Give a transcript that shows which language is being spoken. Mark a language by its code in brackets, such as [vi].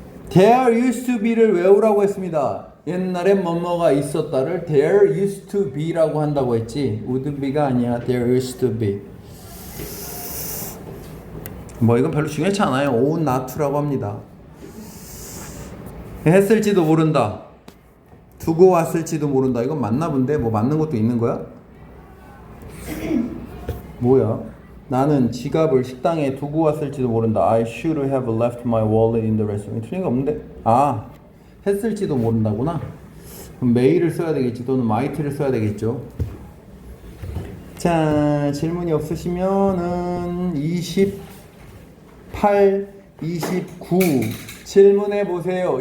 [en] There used to be [ko] 를 외우라고 했습니다. 옛날에 뭐뭐가 있었다를 [en] there used to be [ko] 라고 한다고 했지. [en] would be [ko] 가 아니야. [en] there used to be. [ko] 뭐 이건 별로 중요하지 않아요. [en] ought not to [ko] 라고 합니다. 했을지도 모른다. 두고 왔을지도 모른다. 이건 맞나 본데? 뭐 맞는 것도 있는 거야? 뭐야? 나는 지갑을 식당에 두고 왔을지도 모른다. [en] I should have left my wallet in the restaurant. [ko] 틀린 거 없는데? 아, 했을지도 모른다구나. 그럼 may를 써야 되겠지. 또는 might를 써야 되겠죠. 자, 질문이 없으시면은 28, 29 질문해 보세요.